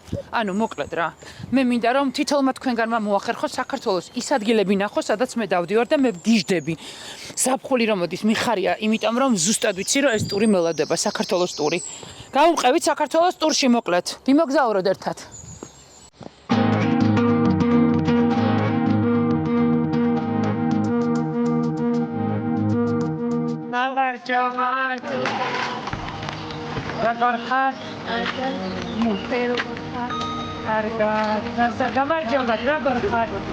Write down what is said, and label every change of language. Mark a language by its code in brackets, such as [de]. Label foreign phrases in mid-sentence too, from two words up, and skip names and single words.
[ka] ანუ მოკლედ რა. მე მინდა რომ თითოეულმა თქვენგანმა მოახერხოს საქართველოს ის ადგილები ნახო, სადაც მე დავდივარ და მე ვგიჟდები. ზაფხული რომ მოდის, მიხარია, იმიტომ რომ ზუსტად ვიცი რომ ეს ტური მელოდება, საქართველოს ტური. გავუმყევით საქართველოს ტურში მოკლედ. ვიმოგზაუროთ ერთად. Rakorhat, mupero korhat, argat, nasa gamar jogat, rakorhat.